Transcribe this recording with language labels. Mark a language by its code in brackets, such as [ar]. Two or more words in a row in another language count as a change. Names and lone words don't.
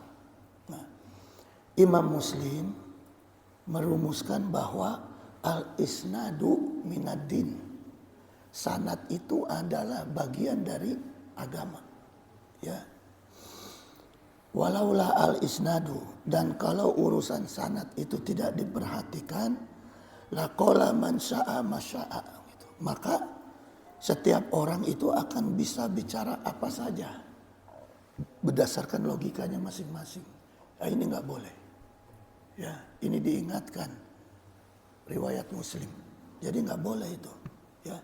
[id] Nah, Imam Muslim merumuskan bahwa [ar] al-isnadu minaddin. [id] Sanad itu adalah bagian dari agama. Ya. [ar] Walaulah al-isnadu, [id] dan kalau urusan sanad itu tidak diperhatikan, [ar] laqala man syaa masyaa, [id] gitu. Maka setiap orang itu akan bisa bicara apa saja berdasarkan logikanya masing-masing. Nah, ini nggak boleh. Ya, ini diingatkan riwayat Muslim. Jadi nggak boleh itu, ya.